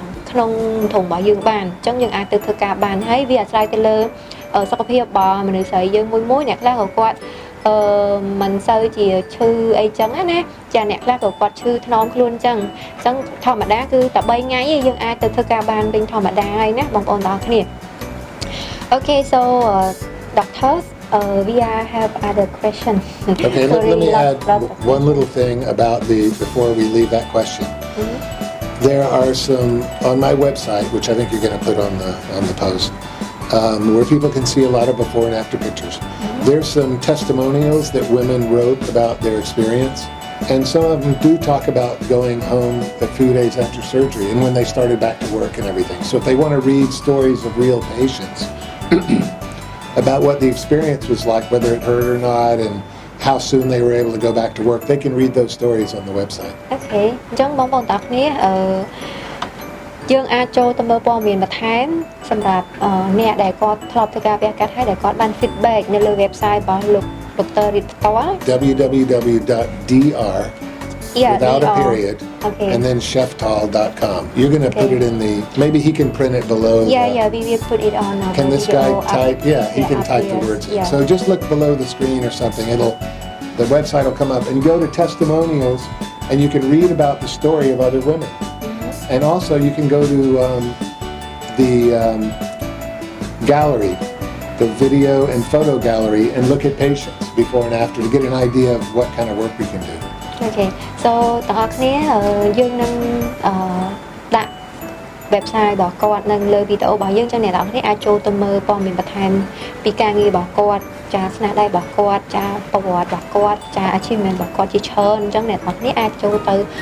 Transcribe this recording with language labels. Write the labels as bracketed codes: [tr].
[km] ក្នុងធុងរបស់យើងបានអញ្ចឹងយើងអាចទៅធ្វើការបានហើយវាអាស្រ័យទៅលើសុខភាពរបស់មនុស្សស្រីយើងមួយអ្នកខ្លះក៏គាត់មិនសូវជាឈឺអីចឹងណាចាអ្នកខ្លះក៏គាត់ឈឺថ្នមខ្លួនចឹងធម្មតាគឺតែ3ថ្ងៃឯងយើងអាចទៅធ្វើការបានវិញធម្មតាហើយណាបងប្អូនទាំងអស់គ្នា [en] Okay, so doctors we have other questions. Okay, let me add one little thing about before we leave that question. There are some on my website, which I think you're going to put on the post, where people can see a lot of before and after pictures. There's some testimonials that women wrote about their experience, and some of them do talk about going home a few days after surgery and when they started back to work and everything. So if they want to read stories of real patients about what the experience was like, whether it hurt or not, and how soon they were able to go back to work, they can read those stories on the website. [km] Okay, អញ្ចឹងបងប្អូនទាំងគ្នាយើងអាចចូលទៅមើលព័ត៌មានបន្ថែមសម្រាប់អ្នកដែលគាត់ធ្លាប់ធ្វើការវះកាត់ហើយដែលគាត់បាន feedback នៅលើ website របស់លោក Dr. Reid ផ្ទាល់ [en] www.dr without a period, and then Sheiftal.com. You're going to put it in the, maybe he can print it below. Yeah, we will put it on. Can this guy type? Yeah, he can type the words in. So just look below the screen or something. The website will come up, and go to testimonials, and you can read about the story of other women. And also you can go to the gallery, the video and photo gallery, and look at patients before and after to get an idea of what kind of work we can do. [km] Okay, so ទាំងអស់គ្នាយើងនឹងដាក់ website របស់គាត់នៅលើវីដេអូរបស់យើងចឹងអ្នកទាំងអស់គ្នាអាចចូលទៅមើលព័ត៌មានបន្ថែមពីការងាររបស់គាត់ចាស្នាដៃរបស់គាត់ចាប្រវត្តិរបស់គាត់ចា achievement របស់គាត់ជាច្រើនអញ្ចឹងអ្នកទាំងអស់គ្នាអាចចូលទៅ